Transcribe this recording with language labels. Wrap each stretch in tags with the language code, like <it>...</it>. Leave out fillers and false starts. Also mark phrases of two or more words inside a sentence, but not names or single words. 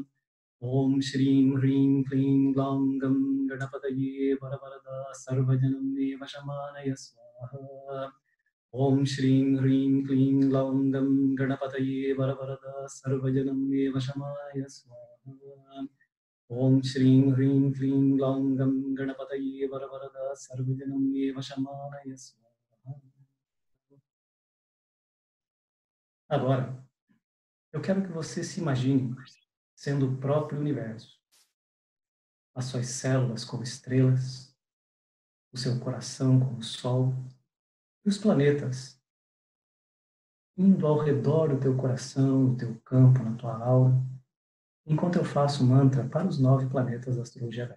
<sa>Om Shrim Hrim Klim Glam Gam Ganapataye Varavarada Sarvajanam Eva Shamanaya Swaha Om Shrim Hrim Klim Glam Gam Ganapataye Varavarada Sarvajanam Eva Shamanaya Swaha Om Shrim Hrim Klim Glam Gam Ganapataye Varavarada Sarvajanam Eva Shamanaya Swaha.</sa> <pt>Agora, eu quero que você se imagine sendo o próprio universo. As suas células como estrelas, o seu coração como sol, e os planetas indo ao redor do teu coração, do teu campo, na tua aura, enquanto eu faço o mantra para os 9 planetas da astrologia védica.</pt>